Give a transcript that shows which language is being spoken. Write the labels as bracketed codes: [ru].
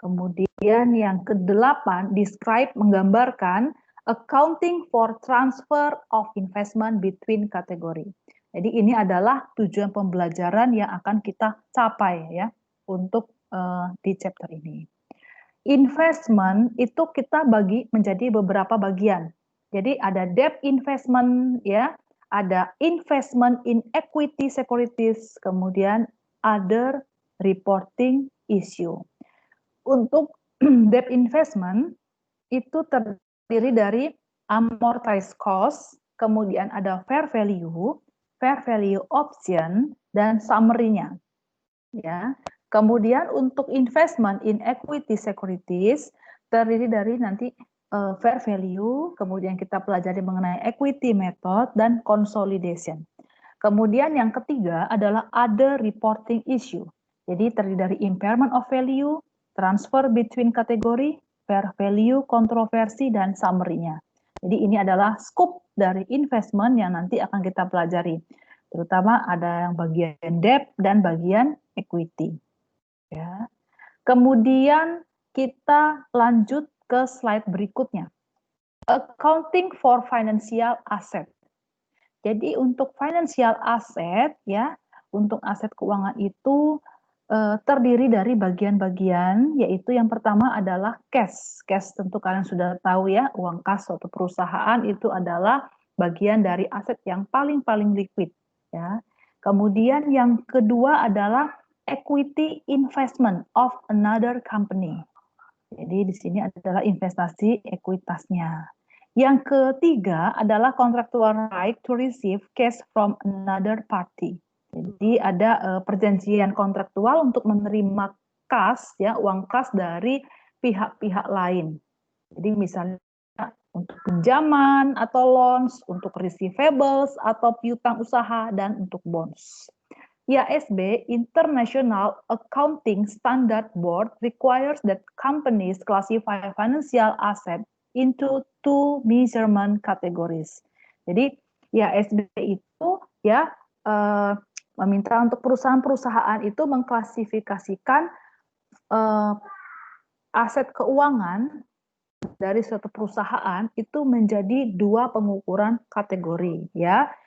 [id] Kemudian yang kedelapan, describe, menggambarkan [en] accounting for transfer of investment between [id] kategori. Jadi ini adalah tujuan pembelajaran yang akan kita capai, ya, untuk di chapter ini. Investment itu kita bagi menjadi beberapa bagian. Jadi ada debt investment, ya, ada investment in equity securities, kemudian other reporting issue. Untuk debt investment itu terdiri dari amortized cost, kemudian ada fair value option, dan summary-nya. Ya. Kemudian untuk investment in equity securities terdiri dari nanti fair value, kemudian kita pelajari mengenai equity method dan consolidation. Kemudian yang ketiga adalah other reporting issue. Jadi terdiri dari impairment of value, transfer between kategori, fair value, kontroversi, dan summary-nya. Jadi ini adalah scope dari investment yang nanti akan kita pelajari. Terutama ada yang bagian debt dan bagian equity. Ya. Kemudian kita lanjut ke slide berikutnya. [en] Accounting for financial asset. [id] Jadi untuk financial asset, ya, untuk aset keuangan itu terdiri dari bagian-bagian, yaitu yang pertama adalah cash. Cash tentu kalian sudah tahu, ya, uang kas suatu perusahaan itu adalah bagian dari aset yang paling liquid, ya. Kemudian yang kedua adalah [en] equity investment of another company. [id] Jadi di sini adalah investasi ekuitasnya. Yang ketiga adalah [en] contractual right to receive cash from another party. [id] Jadi ada perjanjian kontraktual untuk menerima kas, ya, uang kas dari pihak-pihak lain. Jadi misalnya untuk pinjaman atau loans, untuk receivables atau piutang usaha, dan untuk bonds. [en] IASB, International Accounting Standard Board, requires that companies classify financial asset into two measurement categories. [id] Jadi IASB itu, ya, meminta untuk perusahaan-perusahaan itu mengklasifikasikan aset keuangan dari suatu perusahaan itu menjadi dua pengukuran kategori, ya.